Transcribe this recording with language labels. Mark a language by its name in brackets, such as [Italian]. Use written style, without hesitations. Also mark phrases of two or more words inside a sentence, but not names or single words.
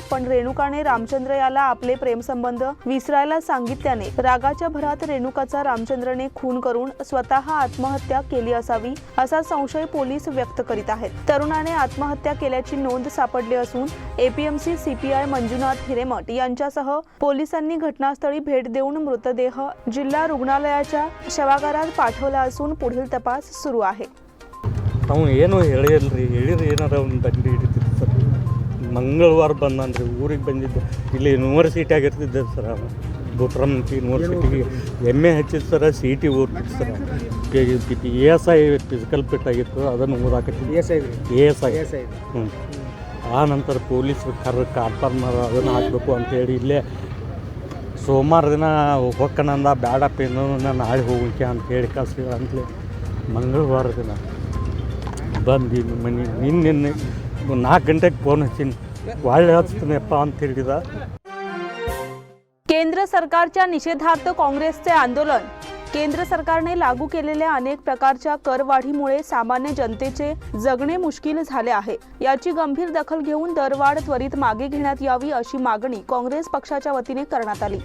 [Marathi] पण रेणुकाने रामचंद्र याला आपले प्रेमसंबंध विसरायला सांगितल्याने रागाच्या भरात रेणुकाचा रामचंद्रने खून करून स्वतः आत्महत्या केली असावी, असा संशय पोलीस व्यक्त करीत आहेत. तरुणाने आत्महत्या केल्याची नोंद सापडली असून APMC CPI मंजुनाथ हिरेमठ यांच्यासह पोलिसांनी घटनास्थळी भेट देऊन मृतदेह जिल्हा रुग्णालयाच्या शवागारात पाठवला असून पुढील तपास सुरू आहे. [Kannada] ಮಂಗಳವಾರ ಬಂದ್ರಿ ಊರಿಗೆ ಬಂದಿದ್ದೆ. ಇಲ್ಲಿ ಯೂನಿವರ್ಸಿಟಿ ಆಗಿರ್ತಿದ್ದೆ ಸರ್. ಬೋಟ್ರಮ್ತಿ ಯೂನಿವರ್ಸಿಟಿಗೆ MA ಹಚ್ಚಿದ್ದು ಸರ್. CET ಓದ್ತಿತ್ತು ಸರ್. ASI [English] physical fit [Kannada] ಆಗಿತ್ತು, ಅದನ್ನು ಓದಾಕತ್ತಿದ್ದೆ. ASI ಆ ನಂತರ ಪೊಲೀಸರು ಕಾರ್ಪರ್ನರ್ ಅದನ್ನು ಹಾಕಬೇಕು ಅಂತೇಳಿ ಇಲ್ಲೇ ಸೋಮವಾರ ದಿನ ಹೋಗ್ಕಣಂದ ಬ್ಯಾಡಪ್ಪ ಏನು ನಾಳೆ ಹೋಗಕ್ಕೆ ಅಂತೇಳಿ ಕಳ್ಸಿದ್ರು ಅಂತಲೇ ಮಂಗಳವಾರ ದಿನ ಬಂದು ಮನೆ ನಿನ್ನೆ 4 ಗಂಟೆಗೆ ಫೋನ್ ಹಚ್ಚೀನಿ, ಒಳ್ಳೆ ಹಚ್ತೀನಪ್ಪ ಅಂತ ಹೇಳಿದ. [Marathi] केंद्र सरकारच्या निषेधार्थ काँग्रेसचे आंदोलन. केंद्र सरकारने लागू केलेल्या अनेक प्रकारच्या करवाढीमुळे सामान्य जनतेचे जगणे मुश्किल झाले आहे. याची गंभीर दखल घेऊन दरवाढ त्वरित मागे घेण्यात यावी अशी मागणी काँग्रेस पक्षाच्या वतीने करण्यात आली.